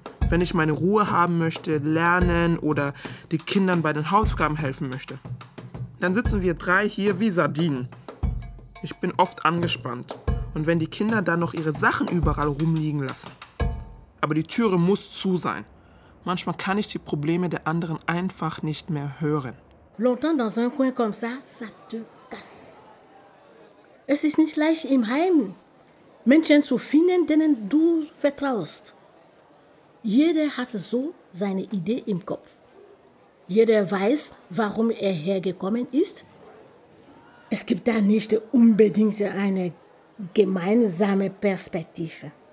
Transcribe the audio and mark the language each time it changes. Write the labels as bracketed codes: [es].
[de] Wenn ich meine Ruhe haben möchte, lernen oder den Kindern bei den Hausaufgaben helfen möchte, dann sitzen wir drei hier wie Sardinen. Ich bin oft angespannt. Und wenn die Kinder dann noch ihre Sachen überall rumliegen lassen. Aber die Türe muss zu sein. Manchmal kann ich die Probleme der anderen einfach nicht mehr hören. [fr] Longtemps dans un coin comme ça, ça te casse. [de] Es ist nicht leicht im Heim, Menschen zu finden, denen du vertraust. Jeder hat so seine Idee im Kopf. Jeder weiß, warum er hergekommen ist. Es gibt da nicht unbedingt eine gemeinsame Perspektive.